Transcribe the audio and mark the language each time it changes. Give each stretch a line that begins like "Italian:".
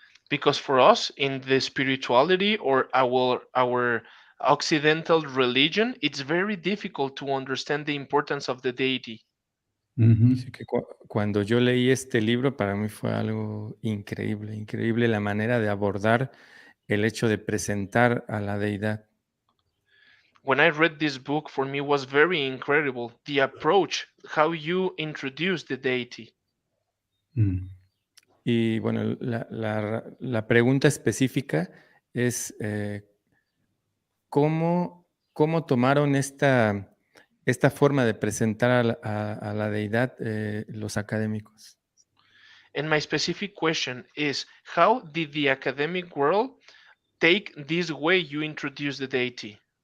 English: Because for us, in the spirituality or our Occidental religion, it's very difficult to understand the importance of the deity.
Spanish: Así que cuando yo leí este libro, para mí fue algo increíble, increíble la manera de abordar el hecho de presentar a la deidad.
English: When I read this book, for me was very incredible, the approach, how you introduce the deity.
Spanish: Y bueno, la pregunta específica es ¿cómo tomaron esta forma de presentar a la deidad los académicos?
English: And my specific question is, how did the academic world take this way you introduce the deity?